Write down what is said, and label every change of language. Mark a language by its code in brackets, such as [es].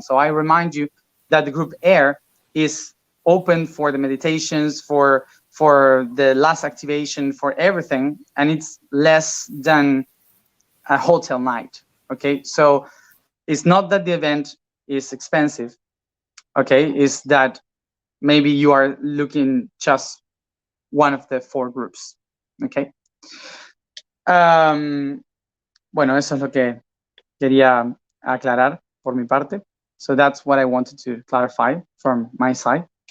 [en] So I remind you that the group air is open for the meditations, for the last activation, for everything, and it's less than a hotel night. Okay, so it's not that the event is expensive. Okay, it's that maybe you are looking just one of the 4 groups. Okay. [es] Bueno, eso es lo que quería aclarar por mi parte. [en] So that's what I wanted to clarify from my side.